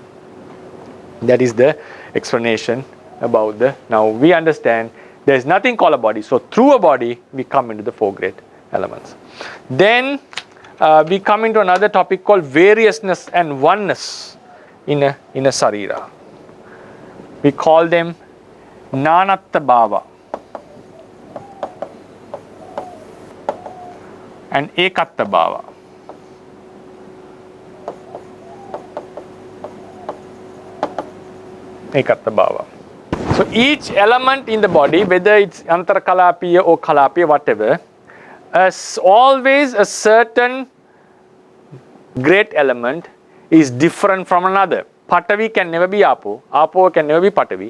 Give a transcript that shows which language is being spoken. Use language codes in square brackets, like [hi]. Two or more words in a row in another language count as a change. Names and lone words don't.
[en] That is the explanation about now we understand there is nothing called a body. So through a body, we come into the four great elements. Then we come into another topic called variousness and oneness in a sarira. We call them [pi] nanatta bhava [en] and [pi] ekatta bhava. Ekatta bhava. [en] So each element in the body, whether it's antarkalapiya or kalapiya, whatever, always a certain great element is different from another. Patavi can never be apo. Apo can never be patavi.